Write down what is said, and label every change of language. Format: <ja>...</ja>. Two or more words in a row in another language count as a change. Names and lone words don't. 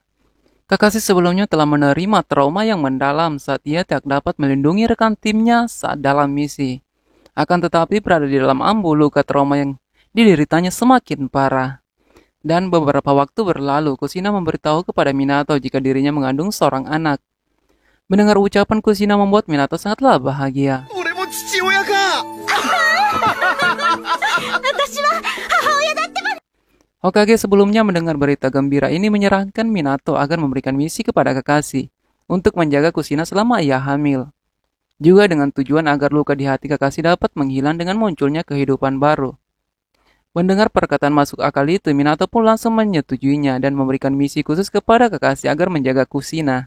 <id>Kakashi sebelumnya telah menerima trauma yang mendalam saat ia tidak dapat melindungi rekan timnya saat dalam misi. Akan tetapi berada di dalam Ambu, luka trauma yang dideritanya semakin parah. Dan beberapa waktu berlalu, Kushina memberitahu kepada Minato jika dirinya mengandung seorang anak. Mendengar ucapan Kushina membuat Minato sangatlah bahagia.</id> <ja>俺も父親か。</ja> <id>Hokage sebelumnya mendengar berita gembira ini menyerahkan Minato agar memberikan misi kepada Kakashi untuk menjaga Kushina selama ia hamil. Juga dengan tujuan agar luka di hati Kakashi dapat menghilang dengan munculnya kehidupan baru. Mendengar perkataan masuk akal itu, Minato pun langsung menyetujuinya dan memberikan misi khusus kepada Kakashi agar menjaga Kushina.</id>